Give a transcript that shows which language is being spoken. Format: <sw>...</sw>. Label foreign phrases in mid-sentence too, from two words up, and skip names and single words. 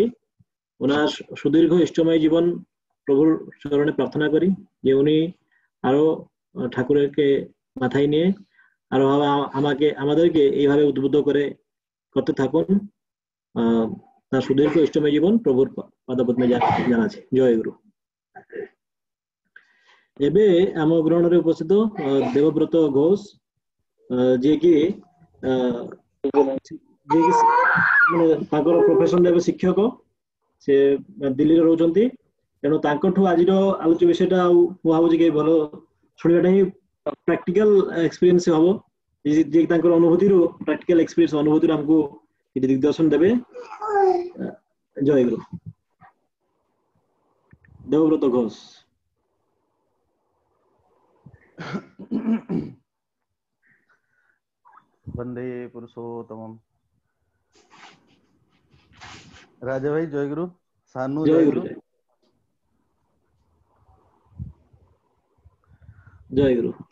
<bn>ওনার সুদীর্ঘ ইষ্টময় জীবন প্রভুর চরণে প্রার্থনা করি যে উনি আরো ঠাকুরকে মাথায় নিয়ে আরো আমাদেরকে এইভাবে উদ্বুদ্ধ করে করতে থাকুন। তার সুদীর্ঘ ইষ্টময় জীবন প্রভুর পাদপদ্মে জানাচ্ছে। জয় গুরু।</bn> <or>ଏବେ ଆମ ଗ୍ରହଣରେ ଉପସ୍ଥିତ ଦେବବ୍ରତ ଘୋଷ, ଯିଏକି ତାଙ୍କର ପ୍ରଫେସନ ଏବେ ଶିକ୍ଷକ, ସେ ଦିଲ୍ଲୀରେ ରହୁଛନ୍ତି। ତେଣୁ ତାଙ୍କଠୁ ଆଜିର ଆଲୋଚ୍ୟ ବିଷୟଟା ଆଉ ମୁଁ ଭାବୁଛି କି ଭଲ ଶୁଣିବାଟା ହିଁ</or> <en>practical experience</en> <or>ହବ, ଯିଏକି ତାଙ୍କର ଅନୁଭୂତିରୁ</or> <en>practical experience</en> <or>ଅନୁଭୂତିରୁ ଆମକୁ କିଛି ଦିଗଦର୍ଶନ ଦେବେ। ଜୟ ଗୁରୁ। ଦେବବ୍ରତ ଘୋଷ।</or> <hi>वंदे पुरुषोत्तम। राजा भाई जय गुरु। सानू जय जय गुरु गुरु। जय गुरु।</hi>